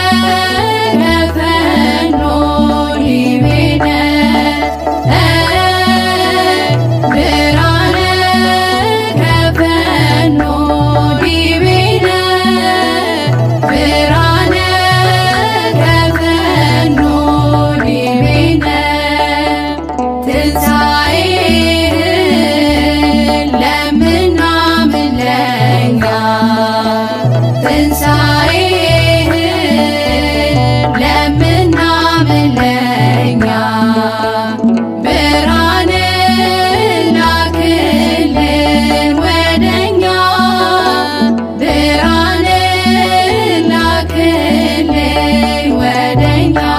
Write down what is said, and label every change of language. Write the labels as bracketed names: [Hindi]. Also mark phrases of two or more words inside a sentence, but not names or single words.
[Geez] ከፈኖ ዲቤነ ብርሃነ ከፈኖ ዲቤነ ብርሃነ ከፈኖ ዲቤነ [Amharic] ትንሣኤህን ለምናምን ለእኛ ትንሣኤህን ለምናምን ለእኛ ብርሃንን ላክልን ወደኛ ብርሃንን ላክልን ወደኛ